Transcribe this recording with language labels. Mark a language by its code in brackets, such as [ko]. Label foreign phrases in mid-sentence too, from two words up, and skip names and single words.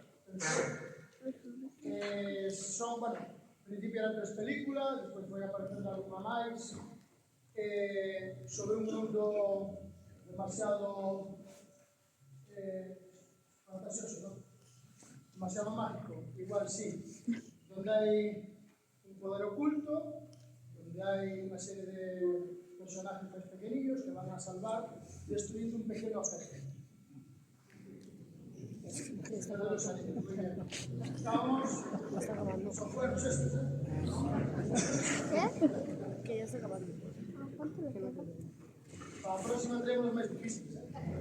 [es] Son, bueno, en principio eran 3 películas, [gl] despois foi aparecendo alguna máis, [es] sobre un mundo demasiado fantasioso, ¿no? Demasiado mágico, igual sí, donde [gl] hai un poder oculto, [es] donde [gl] hai unha serie [es] de personajes [gl] máis pequeninos [es] que van a salvar destruyendo [gl] un pequeno objeto. [es] Estamos, son buenos estos, ¿eh? Que ya se acabaron. [gl] Para a próxima traemos os máis difíciles, ¿eh?